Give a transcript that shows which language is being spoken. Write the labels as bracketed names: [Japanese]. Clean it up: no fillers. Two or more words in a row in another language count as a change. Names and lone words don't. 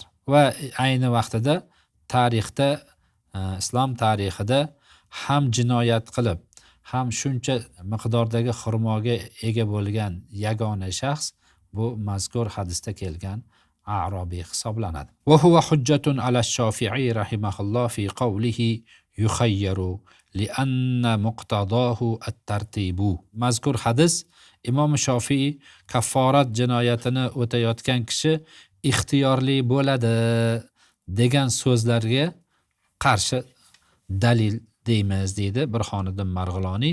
[Uzbek] Va ayni vaqtida tarixda, islom tarixida ham jinoyat qilib, ham shuncha miqdordagi xurmoga ega bo'lgan yagona shaxs bu mazkur hadisda kelgan A'robiy hisoblanadi. [Arabic] وهو حجة على الشافعي رحمه الله في قوله يخير لأن مقتضاه الترتيب. [Uzbek] Mazkur hadis Imom Shofiy kafforat jinoyatini o'tayotgan kishi ixtiyorli bo'ladi degan so'zlarga qarshi dalil deymiz, deydi Burxoniddin Marg'iloniy.